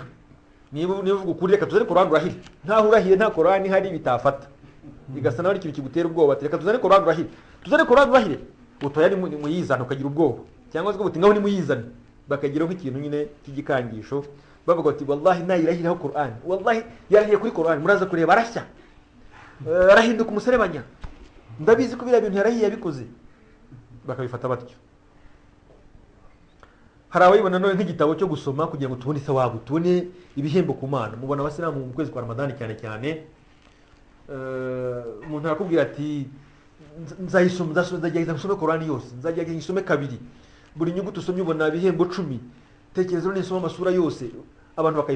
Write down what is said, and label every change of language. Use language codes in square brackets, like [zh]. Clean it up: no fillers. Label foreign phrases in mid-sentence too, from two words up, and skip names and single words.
[rw] Niba uvuga ukuri reka tuzane Qur'an urahire. Ntaho urahire nta Qur'an ihari bitafata. Igasa naho ikintu kigutera ubwoba ati reka tuzane Qur'an urahire. Tuzane Qur'an urahire. Utoya ni muyizana ukagira ubwoba. Cyangwa se uti ngaho ni muyizane. Bakagiraho nk'ikintu nyine cy'igikangisho. Bavuga ati wallahi nayirahiraho Qur'an. Wallahi yarahiye kuri Qur'an. Muraza kureba arashya. Arahinduka umuserebanya. Ndabizi ko biriya bintu yarahiye yabikoze. Bakabifata batyo. Hari abayibona none nk'igitabo cyo gusoma kugira ngo tubone isawabu, tubone ibihembo ku Mana. Mubona abasilamu mu kwezi kwa Ramadani cyane umuntu arakubwira ati nzajya nsome Qur'ani yose, nzajya nsome kabiri, buri nyuguti usomye ubona ibihembo 10, tekereza none nsoma amasura yose.